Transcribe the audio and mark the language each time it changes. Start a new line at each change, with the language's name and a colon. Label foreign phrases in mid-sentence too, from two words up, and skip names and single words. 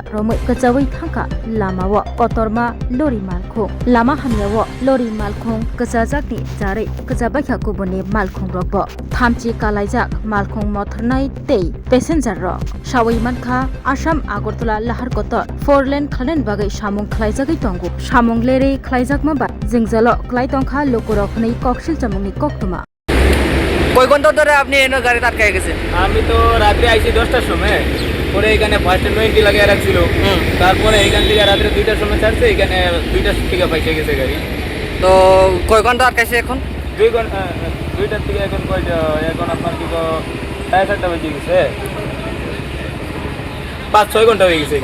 Bodo: रमै कचावै थांका लामाव कतरमा लरि मालखौ लामा हामियाव लरि मालखौ कचाजाकनि जारै कचाबायखा गुबुननि मालखौ रगब थामचि कालायजाक मालखौ मथरनाय तै पेसेन्जार रक सावै मानखा आसाम आगरतला लाहारकता 4 लेन खालेन बागै सामुं खलायजागै दंगु सामुं लेरै खलायजाकमा बा जिंजाल खलायतंखा लोकरखनै कक्सिल चामुंनि कक्तमा
Bangla: কয় ঘন্টা ধরে আপনি এনে গাড়ি আটকায় গেছে? আমি তো রাত্রে আইছি 10টার সময়, পরে এখানে ফার্স্টে 20 লাগিয়ে রাখছিল, তারপরে এখান থেকে রাত্রে 2টার সময় ছাড়ছে, এখানে 2টার থেকে পয়সা গেছে গাড়ি। তো কয় ঘন্টা আটকাইছে এখন? 2 ঘন্টা 2টার থেকে এখন কয়টা, এখন আপনার কি 7:30 বেজে গেছে, 5-6 ঘন্টা হয়ে গেছে।